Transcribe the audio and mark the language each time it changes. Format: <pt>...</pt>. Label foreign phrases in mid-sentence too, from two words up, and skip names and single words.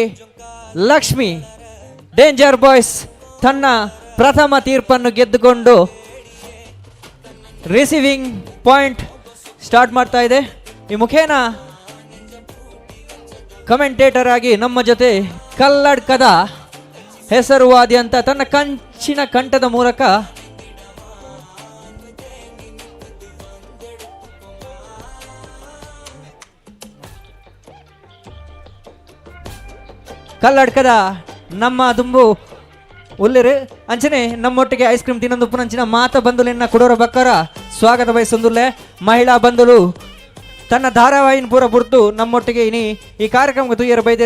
<kn>ಲಕ್ಷ್ಮಿ ಡೇಂಜರ್ ಬಾಯ್ಸ್ ತನ್ನ ಪ್ರಥಮ ತೀರ್ಪನ್ನು ಗೆದ್ದುಕೊಂಡು</kn> <en>receiving point start</en> <kn>ಮಾಡ್ತಾ ಇದೆ. ಈ ಮುಖೇನ ಕಮೆಂಟೇಟರ್ ಆಗಿ ನಮ್ಮ ಜೊತೆ ಕಲ್ಲಡ್ಕದ ಹೆಸರುವಾದಿ ಅಂತ ತನ್ನ ಕಂಚಿನ ಕಂಠದ ಮೂಲಕ</kn> <tcy>ಕಲ್ಲಡ್ಕದ ನಮ್ಮ ದುಂಬು ಉಲ್ಲಿರು ಅಂಚನೆ ನಮ್ಮೊಟ್ಟಿಗೆ</tcy> <en>ice cream</en> <tcy>ತಿನ್ನೊಂದು ಉಪ್ಪುನಂಚಿನ ಮಾತ ಬಂಧುಲಿನ ಕುಡೋರ ಬಕ್ಕರ ಸ್ವಾಗತ ಬಯಸೊಂದುಲ್ಲೆ ಮಹಿಳಾ ಬಂಧುಲು ತನ್ನ ಧಾರಾವಾಹಿನ ಪೂರ ಬುರ್ತು ನಮ್ಮೊಟ್ಟಿಗೆ ಇನಿ ಈ ಕಾರ್ಯಕ್ರಮಕ್ಕೆ ತುಯ್ಯರು ಬೈದೇರೆ.</tcy>